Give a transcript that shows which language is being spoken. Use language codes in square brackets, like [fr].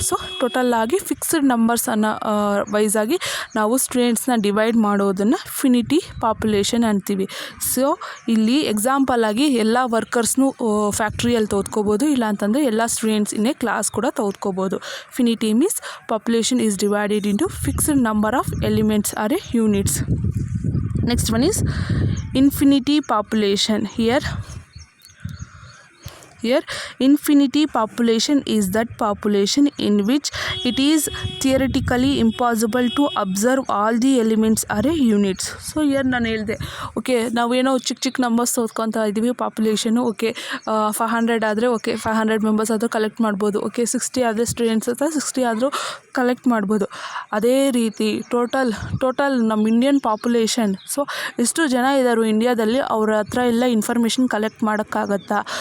[kn] So ಟೋಟಲ್ಲಾಗಿ fixed ನಂಬರ್ಸನ್ನು ವೈಸಾಗಿ ನಾವು ಸ್ಟೂಡೆಂಟ್ಸ್ನ divide ಮಾಡೋದನ್ನು ಫಿನಿಟಿ population ಅಂತೀವಿ. ಸೊ ಇಲ್ಲಿ ಎಕ್ಸಾಂಪಲ್ ಆಗಿ ಎಲ್ಲ ವರ್ಕರ್ಸ್ನು ಫ್ಯಾಕ್ಟ್ರಿಯಲ್ಲಿ ತೆಗೆದುಕೋಬೋದು, ಇಲ್ಲ ಅಂತಂದರೆ ಎಲ್ಲ ಸ್ಟೂಡೆಂಟ್ಸ್ ಇನ್ನೇ ಕ್ಲಾಸ್ ಕೂಡ ತೆಗೆದುಕೋಬೋದು. [en] Finite means population is divided into fixed number of elements or a units. Next one is infinity population. Here infinity population is that population in which it is theoretically impossible to observe all the elements are a units. [kn] So here ನಾನು ಹೇಳಿದೆ, okay ನಾವೇನೋ ಚಿಕ್ಕ numbers ಓದ್ಕೊತಾ ಇದ್ದೀವಿ. Population okay 500 ಆದರೆ okay 500 members ಆದರೂ collect ಮಾಡ್ಬೋದು. Okay 60 ಆದರೆ students ಹತ್ರ 60 ಆದರೂ ಕಲೆಕ್ಟ್ ಮಾಡ್ಬೋದು. ಅದೇ ರೀತಿ ಟೋಟಲ್ ನಮ್ಮ ಇಂಡಿಯನ್ ಪಾಪ್ಯುಲೇಷನ್, ಸೊ ಎಷ್ಟು ಜನ ಇದ್ದಾರೆ ಇಂಡಿಯಾದಲ್ಲಿ, ಅವ್ರ ಹತ್ರ ಎಲ್ಲ ಇನ್ಫಾರ್ಮೇಷನ್ ಕಲೆಕ್ಟ್ ಮಾಡೋಕ್ಕಾಗತ್ತಾ?